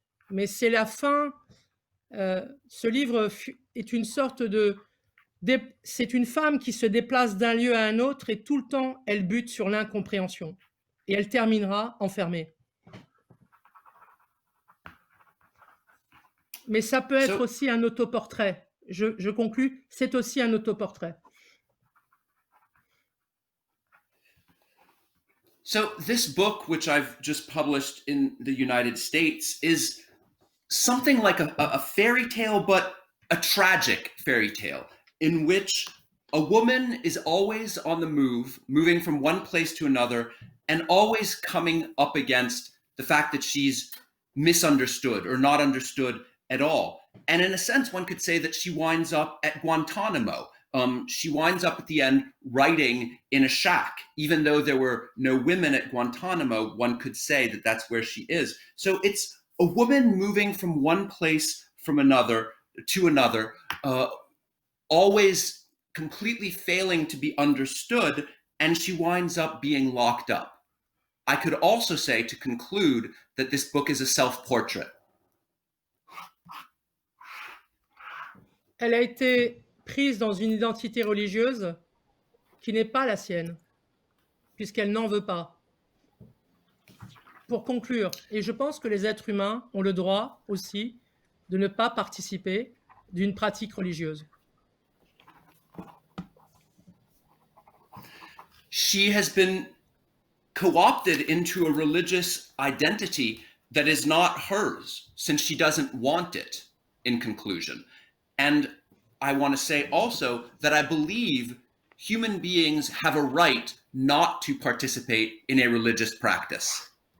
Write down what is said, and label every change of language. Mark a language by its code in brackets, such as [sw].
[fr] Mais c'est la fin. Ce livre est une sorte c'est une femme qui se déplace d'un lieu à un autre et tout le temps, elle bute sur l'incompréhension. Et elle terminera enfermée. Mais ça peut être aussi un autoportrait. Je conclus, c'est aussi un autoportrait. [en] So this book, which I've just published in the United States, is something like a fairy tale, but a tragic fairy tale, in which a woman is always on the move, moving from one place to another, and always coming up against the fact that she's misunderstood or not understood at all. And in a sense, one could say that she winds up at Guantanamo. She winds up at the end writing in a shack. Even though there were no women at Guantanamo, one could say that that's where she is. So it's a woman moving from one place from another to another, always completely failing to be understood, and she winds up being locked up. I could also say, to conclude, that this book is a self-portrait. [fr] Elle a été prise dans une identité religieuse qui n'est pas la sienne, puisqu'elle n'en veut pas. Pour conclure, et je pense que les êtres humains ont le droit aussi de ne pas participer d'une pratique religieuse. [en] She has been co-opted into a religious identity that is not hers, since she doesn't want it, in conclusion. And I want to say also that I believe human beings have a right not to participate in a religious practice.